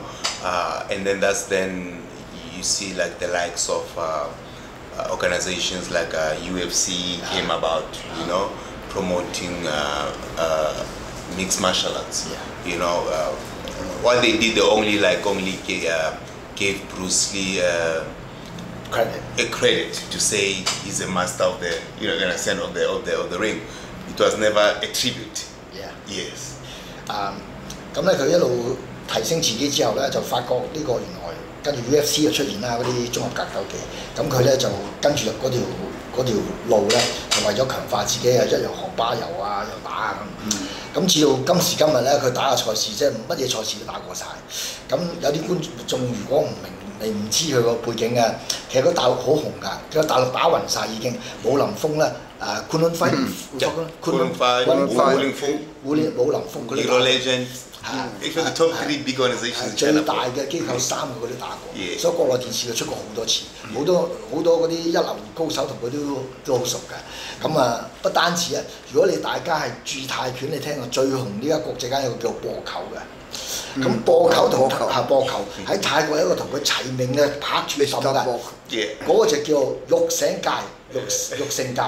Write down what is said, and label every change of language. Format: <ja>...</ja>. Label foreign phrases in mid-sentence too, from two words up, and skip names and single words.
<en>And then that's then you see like the likes of organizations like UFC came about, you know, promoting mixed martial arts. Yeah. You know, what they did, they only gave Bruce Lee a credit to say he's a master of the, you know, in a sense of the ring. It was never a tribute. Yeah. Yes.</en> <yue>咁咧佢一路提升自己之後咧，就發覺呢個原來跟住 UFC 就出現啦，嗰啲綜合格鬥技。咁佢咧就跟住入嗰條路咧，就為咗強化自己啊，一樣學巴柔啊，又打啊咁。咁至到今時今日咧，佢打嘅賽事即係乜嘢賽事都打過晒。咁有啲觀眾如果唔知佢個背景嘅，其實佢大陸好紅㗎，佢大陸打暈晒已經。武林風咧，冠倫輝，武林風嗰啲。</yue> <en>Legend. Actually, the top 3 big organizations.</en> <yue>最大嘅機構3個佢都打過，所以國內電視佢出過好多次，好多嗰啲一流高手同佢都好熟嘅。咁啊，不單止啊，如果你大家係注泰拳，你聽過最紅呢家國際間有個叫播球嘅。咁播球同播球喺泰國有一個同佢齊名嘅拍住揼嘅，嗰個就叫玉醒界，玉聖界。</yue>